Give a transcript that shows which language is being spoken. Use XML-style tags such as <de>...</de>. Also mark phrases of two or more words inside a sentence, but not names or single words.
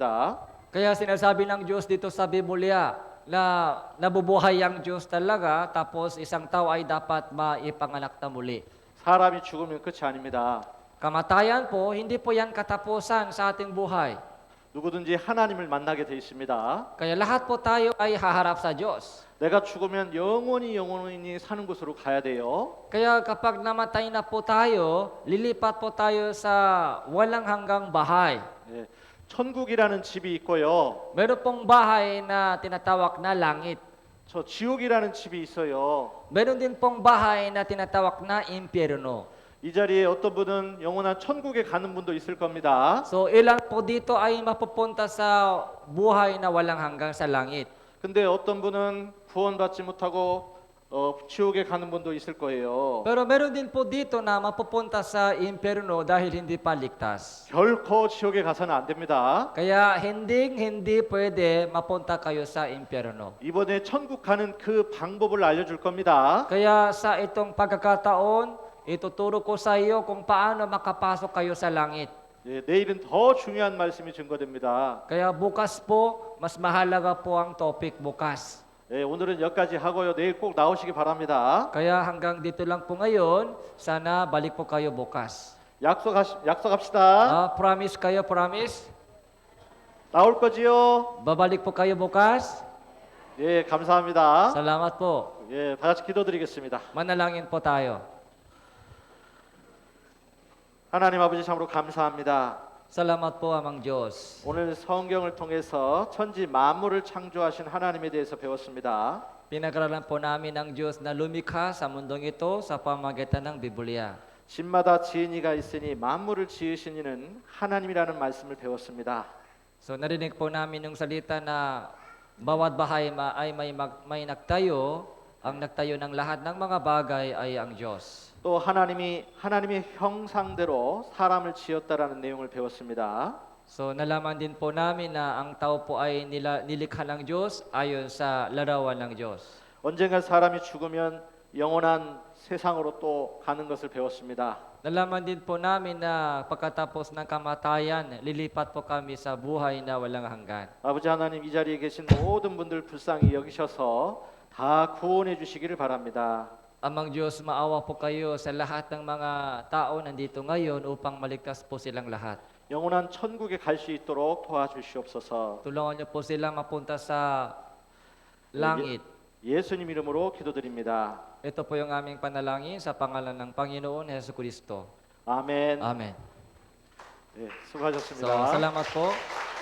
<tl>Kaya sinasabi ng Diyos dito sa Biblia na nabubuhay ang Diyos talaga tapos isang tao ay dapat maipanganak na muli.</tl> <ko>사람이 죽으면 끝이 아닙니다.</ko> <tl>Kamatayan po, hindi po yan katapusan sa ating buhay.</tl> <ko>누구든지 하나님을 만나게 돼 있습니다.</ko> <tl>Kaya lahat po tayo ay haharap sa Diyos.</tl> <ko>내가 죽으면 영원히 사는 곳으로 가야 돼요.</ko> <tl>Kaya kapag namatay na po tayo, lilipat po tayo sa walang hanggang bahay.</tl> <ko>예, 천국이라는 집이 있고요.</ko> <tl>Meron pong bahay na tinatawag na langit.</tl> <ko>저 지옥이라는 집이 있어요.</ko> <tl>Meron din pong bahay na tinatawag na impyerno.</tl> <ko>이 자리에 어떤 분은 영원한 천국에 가는 분도 있을 겁니다.</ko> <tl>So ilan po dito ay mapupunta sa buhay na walang hanggang sa langit.</tl> <ko>근데 어떤 분은 구원받지 못하고 지옥에 가는 분도 있을 거예요.</ko> <tl>Pero meron din po dito na mapupunta sa impyerno dahil hindi pa ligtas.</tl> <ko>결코 지옥에 가서는 안 됩니다.</ko> <tl>Kaya hindi pwede mapunta kayo sa impyerno.</tl> <ko>이번에 천국 가는 그 방법을 알려줄 겁니다.</ko> <tl>Kaya sa itong pagkakataon, ituturo ko sa iyo kung paano makapasok kayo sa langit.</tl> <ko>예, 내일은 더 중요한 말씀이 증거됩니다.</ko> <tl>Kaya bukas po, mas mahalaga po ang topic bukas.</tl> <ko>예, 오늘은 여기까지 하고요. 내일 꼭 나오시기 바랍니다.</ko> <tl>Kaya hanggang dito lang po ngayon, sana balik po kayo bukas.</tl> <ko>약속합시다.</ko> <tl>Promise kayo, promise?</tl> <ko>나올 거지요?</ko> <tl>Babalik po kayo bukas?</tl> <ko>예, 감사합니다.</ko> <tl>Salamat po.</tl> <ko>예, 다 같이 기도드리겠습니다.</ko> <tl>Manalangin po tayo.</tl> <ko>하나님 아버지 참으로 감사합니다.</ko> <tl>Salamat po, Amang Diyos.</tl> <ko>오늘 성경을 통해서 천지 만물을 창조하신 하나님에 대해서 배웠습니다.</ko> <tl>Pinag-aralan po namin ng Diyos na lumikha sa mundong ito sa pamagitan ng Biblia.</tl> <ko>집마다 지은 이가 있으니 만물을 지으신 이는 하나님이라는 말씀을 배웠습니다.</ko> <tl>So narinig po namin yung salita na bawat bahay ay may nagtayo, ang nagtayo ng lahat ng mga bagay ay ang Diyos.</tl> <ko>또 하나님의 형상대로 사람을 지었다라는 내용을 배웠습니다.</ko> <tl>So nalaman din po namin na ang tao po ay nilikha ng Diyos ayon sa larawan ng Diyos.</tl> <ko>언젠가 사람이 죽으면 영원한 세상으로 또 가는 것을 배웠습니다.</ko> <tl>Nalaman din po namin na pagkatapos ng kamatayan, lilipat po kami sa buhay na walang hanggan.</tl> <ko>아버지 하나님 이 자리에 계신 모든 분들 불쌍히 여기셔서 다 구원해 주시기를 바랍니다.</ko> <tl>Amang Diyos, maawa po kayo sa lahat ng mga tao nandito ngayon upang maligtas po silang lahat.</tl> <ko>영원한 천국에 갈 수 있도록 도와주시옵소서.</ko> <tl>Tulungan niyo po silang mapunta sa langit.</tl> <ko>예수님 이름으로 기도드립니다.</ko> <tl>Ito po yung aming panalangin sa pangalan ng Panginoon Hesus Kristo.</tl> <ko>아멘.</ko> <tl>Amen.</tl> <ko>네, 수고하셨습니다.</ko> <tl>So, salamat po.</tl>